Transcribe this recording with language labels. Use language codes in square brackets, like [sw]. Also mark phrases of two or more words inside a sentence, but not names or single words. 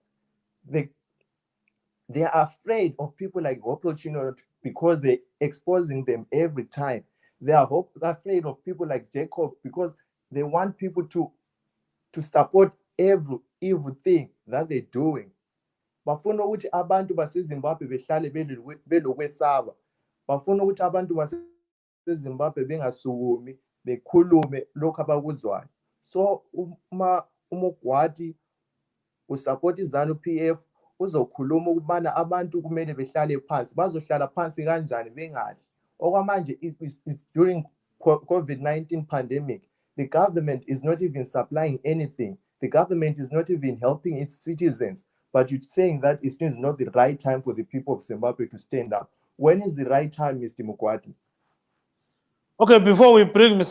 [en] They are afraid of people like Hopewell Chinono because they're exposing them every time. They are afraid of people like Jacob because they want people to support every evil thing that they're doing. [nd] Bafuna ukuthi abantu baseZimbabwe behlale belokwesaba. Bafuna ukuthi abantu baseZimbabwe bengasukumi bekhulume lokho abakuzwayo. So uMgwadi usupport iZANU-PF uzokhuluma ukubana abantu kumele behlale phansi. Bazohlala phansi kanjani bengadli? [en] Okwamanje during COVID-19 pandemic, the government is not even supplying anything. The government is not even helping its citizens. But you're saying that it is not the right time for the people of Zimbabwe to stand up. When is the right time, Mr. Mkwadi? Okay, before we bring Mr.